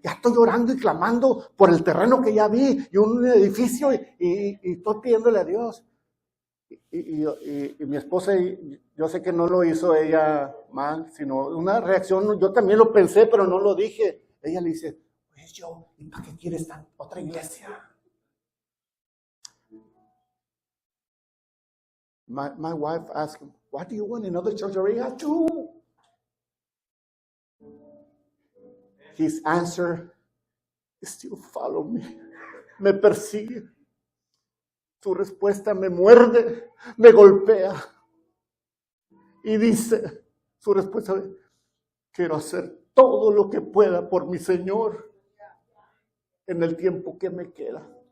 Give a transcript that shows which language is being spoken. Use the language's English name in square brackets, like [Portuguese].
[Spanish] Ya estoy orando y clamando por el terreno que ya vi y un edificio y estoy pidiéndole a Dios. Y mi esposa, yo sé que no lo hizo ella mal, sino una reacción. Yo también lo pensé, pero no lo dije. Ella le dice, pues yo, ¿y para qué quieres otra iglesia? [English] My wife asked him, what do you want? Another church? Already have 2. His answer, still follow me. [Spanish] Me persigue. Su respuesta me muerde, me golpea. Y dice, su respuesta, quiero hacer todo lo que pueda por mi Señor en el tiempo que me queda.